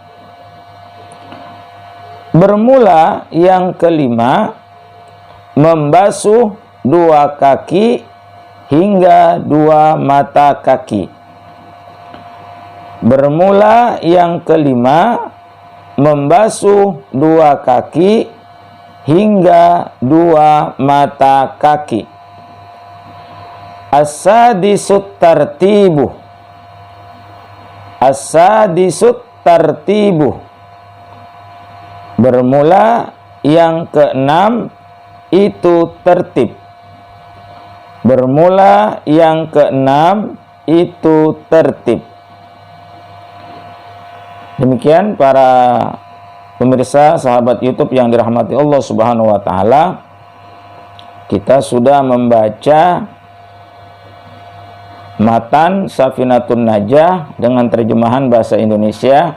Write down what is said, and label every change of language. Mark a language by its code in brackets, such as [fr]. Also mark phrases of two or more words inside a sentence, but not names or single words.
[id] Bermula yang kelima membasuh 2 kaki hingga 2 mata kaki. Bermula yang kelima membasuh 2 kaki hingga 2 mata kaki. [ar] السادس الترتيب. السادس الترتيب. [id] Bermula yang keenam itu tertib. Bermula yang keenam itu tertib. Demikian para pemirsa sahabat YouTube yang dirahmati Allah [ar] سبحانه وتعالى, [id] kita sudah membaca matan Safinatun Najah dengan terjemahan bahasa Indonesia.